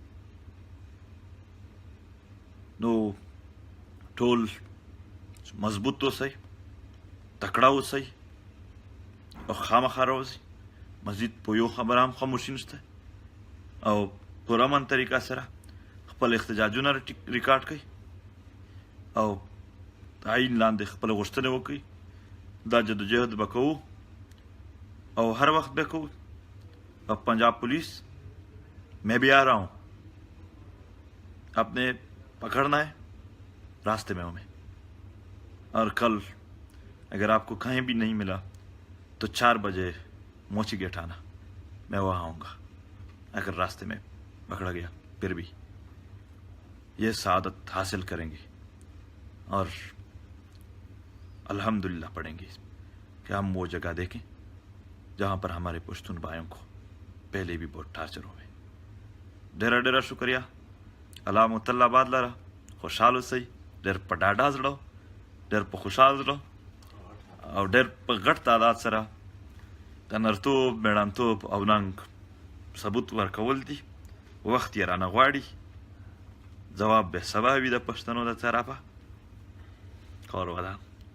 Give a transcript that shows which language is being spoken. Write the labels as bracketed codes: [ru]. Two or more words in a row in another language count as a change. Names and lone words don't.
[ps] نو ټول مضبوط اوسئ تکړه اوسئ او خامخا راوځئ مزید په یو خبره هم خاموشي نشته او په امن طریقه سره خپل احتجاجونه ریکارډ کړئ او آئین لاندې خپله غوښتنې وکړئ دا جدوجہد به کوو او هر وخت به کوو [ur] اب پنجاب پولیس میں بھی آ رہا ہوں آپ نے پکڑنا ہے راستے میں ہمیں اور کل اگر آپ کو کہیں بھی نہیں ملا تو 4 بجے موچی گیٹ آنا میں وہاں آؤں گا اگر راستے میں پکڑا گیا پھر بھی یہ سعادت حاصل کریں گے اور الحمدللہ پڑھیں گے کہ ہم وہ جگہ دیکھیں جہاں پر ہمارے پشتون بھائیوں کو پہلے بھی بہت ٹارچر ہوئے [ps] ډېره ډېره شکریه الله مو تل آباد لره خوشحال اوسئ ډېر په ډاډه زړه ډېر په خوشحال زړه او ډېر په غټ تعداد سره د نرتوب مېړانتوب او ننګ ثبوت ورکول دي وخت یې رانه غواړي جواب به سبا وي د پښتنو د طرفه کار ودان